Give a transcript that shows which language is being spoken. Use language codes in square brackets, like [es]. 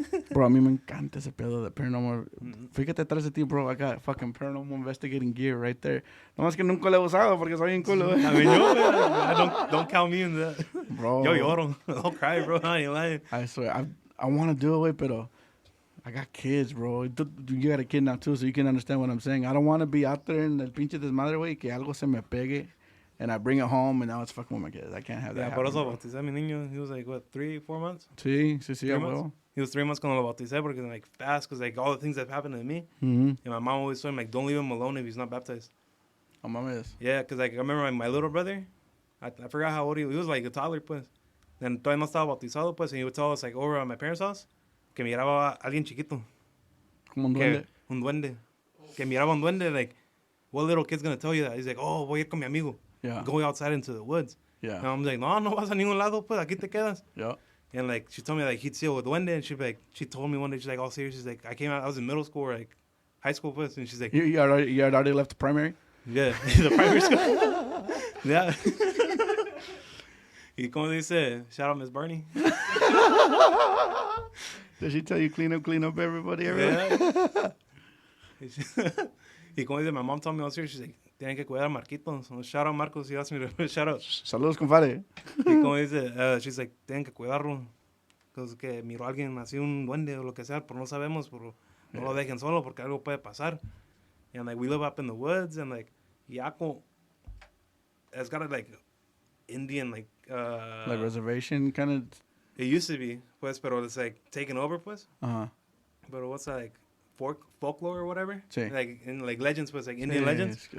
[es] Bro, a mí me encanta ese pedo de paranormal. Fíjate atrás de ti, bro. [en] I got fucking paranormal investigating gear right there. [es] No más que nunca lo he usado porque soy bien culo. [en] I mean, don't count me in that. Bro. [es] Yo lloro. [en] I'll cry, bro. I ain't lying. I swear. I want to do it, pero I got kids, bro. You got a kid now, too, so you can understand what I'm saying. I don't want to be out there in [es] el pinche desmadre, güey, que algo se me pegue. [en] And I bring it home, and now it's fucking with my kids. I can't have that happen. [es] Por eso bauticé a mi niño. [en] He was like, what, 3-4 months? [es] Sí, [en] months? He was 3 months [es] cuando lo bauticé porque, [en] like, fast, because, like, all the things that happened to me. Mm-hmm. And my mom always told him, like, don't leave him alone if he's not baptized. [es] Oh, mames. [en] Yeah, because, like, I remember my little brother, I forgot how old he was. He was, like, a toddler, pues. And [es] todavía no estaba bautizado, pues, [en] and he would tell us, like, over at my parents' house, [es] que miraba a alguien chiquito. Como un duende. Un duende. Que miraba un duende, [en] like, what little kid's going to tell you that? He's like, oh, [es] voy a ir con mi amigo. [en] Yeah. Going outside into the woods. Yeah. And I'm like, [es] no vas a ningún lado, pues, aquí te quedas. [en] Yeah. And, like, she told me, like, he'd see a duende, and she told me one day, she's like, all serious, she's like, I was in middle school or, like, high school, pues, and she's like... You had already left the primary? Yeah, the primary school. Yeah. [es] Y como dice, [en] shout out Miss Barney. Did she tell you clean up everybody? Yeah. [es] Y como dice, [en] my mom told me all serious, she's like, [es] tienen que cuidar a Marquitos. [en] So shout out Marcos, he asked me to shout out. [es] Saludos, compadre. Y como dice, [en] she's like, [es] tienen que cuidarlo. Because que miró a alguien así, un duende o lo que sea, pero no sabemos, pero no lo dejen solo porque algo puede pasar. [en] And like, we live up in the woods, and like, Yaco has got a like Indian like reservation kind of. It used to be, pues, pero it's like taken over, pues. Uh-huh. But what's that, like folklore or whatever? [es] Sí. [en] Like in like legends, pues, like Indian legends.